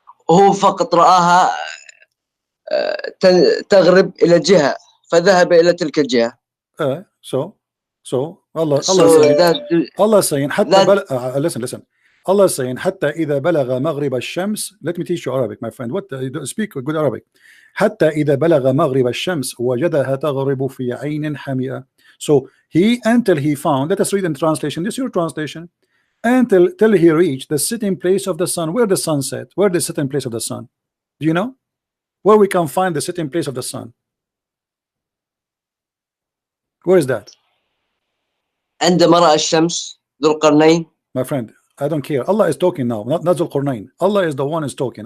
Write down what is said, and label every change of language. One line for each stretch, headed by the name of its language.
Arabic: هو فقط رآها تغرب إلى جهة فذهب إلى تلك الجهة.
English: So Allah saying
Arabic: حتى
English: listen. Allah saying
Arabic: حتى إذا بلغ مغرب الشمس.
English: Let me teach you Arabic, my friend. What speak good Arabic.
Arabic: حتى إذا بلغ مغرب الشمس وجدها تغرب في عين حمئة.
English: So until he found, let us read in translation, this is your translation, till he reached the sitting place of the sun. Where the sun set? Where the sitting place of the sun? Do you know where we can find the sitting place of the sun? Where is that?
Arabic: عندما رأى الشمس ذو القرنين.
English: My friend, I don't care. Allah is talking now, not Zul Qarnayn. Allah is the one is talking.